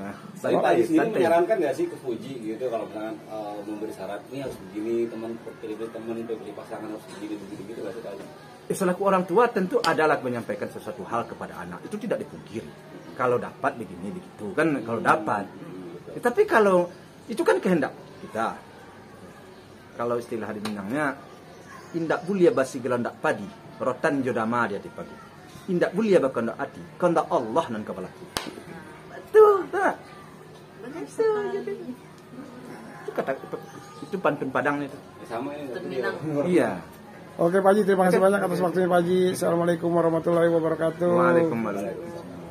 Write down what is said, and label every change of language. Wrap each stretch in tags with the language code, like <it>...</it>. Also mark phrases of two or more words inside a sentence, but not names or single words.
<id>Tapi Pak Haji sendiri menyarankan nggak sih ke Fuji gitu kalau misalkan memberi syarat ini harus begini, pilih pasangan harus begini gitu nggak sih Pak Haji? Selaku orang tua tentu adalah menyampaikan sesuatu hal kepada anak, itu tidak dipungkiri. Kalau dapat begini begitu kan, kalau dapat. Tapi kalau itu kan kehendak kita. Kalau istilah di Minangnya,</id> <min>indak bulia basi gelandak padi, rotan jodama dia di pagi. Indak bulia bakondak hati, kondak Allah nan kepala.</min> <id>Betul, tak? Itu kata itu pantun Padang itu. Sama ini. Iya. Oke Pak Haji, terima kasih banyak atas waktunya Pak Haji.</id> <ar>السلام عليكم ورحمة الله وبركاته.</ar> <id>Waalaikumsalam.</id>